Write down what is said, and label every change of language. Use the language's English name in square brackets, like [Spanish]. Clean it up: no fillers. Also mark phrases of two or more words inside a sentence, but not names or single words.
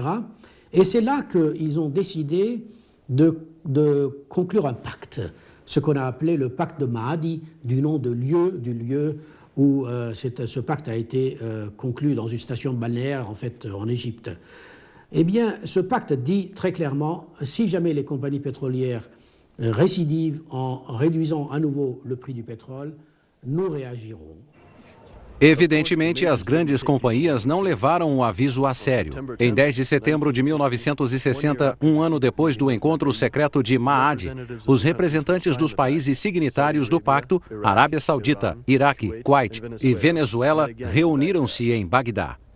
[French] Et c'est là qu'ils ont décidé de conclure un pacte, ce qu'on a appelé le pacte de Mahdi, du nom du lieu où ce pacte a été conclu dans une station balnéaire, en fait, en Égypte. Eh bien, ce pacte dit très clairement, si jamais les compagnies pétrolières récidivent en réduisant à nouveau le prix du pétrole, nous réagirons. [Portuguese] Evidentemente, as grandes companhias não levaram o aviso a sério. Em 10 de setembro de 1960, um ano depois do encontro secreto de Mahdi, os representantes dos países signatários do pacto, Arábia Saudita, Iraque, Kuwait e Venezuela, reuniram-se em Bagdá.